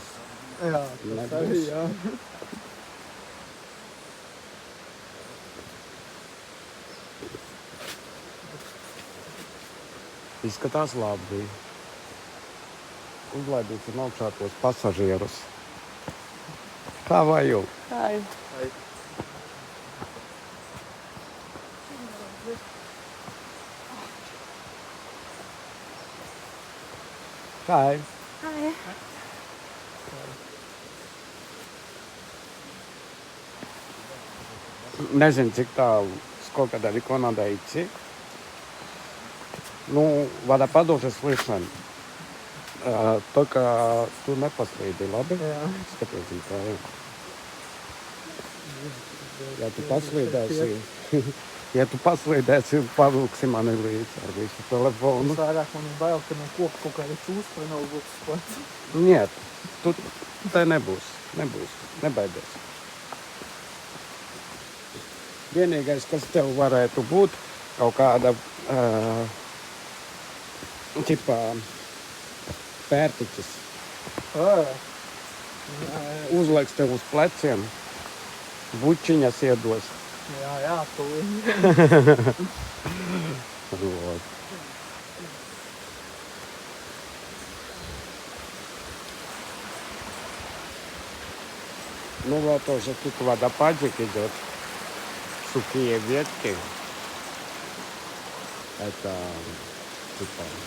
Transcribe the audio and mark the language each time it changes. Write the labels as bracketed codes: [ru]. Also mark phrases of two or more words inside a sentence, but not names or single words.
[lv] Jā, tas arī, jā. Izskatās labi. Uzlaidīsim augšā tos pasažierus. [en] How are you? Hi. Hi. Hi. [lv] Nezinu, cik tālu [ru] сколько далеко надо идти. Водопад уже слышен. [lv] Только tu nepaslīdi, labi? Jā. Skaties, kā ir. Ja tu paslīdēsi, pavilksi mani līdzi ar visu telefonu. Es vairāk man ir bail, ka no koka kaut kāda čūska vai nav būtu spots. Niet, tu te nebūs, nebaidies. Vienīgais, kas tev varētu būt, kaut kāda tipā pērtiķis. Uzliks tev uz pleciem, bučiņas iedos. Jā, tūlīt. [ru] Вот. Вот тоже тут водопадик идет. Сухие ветки. Это типа...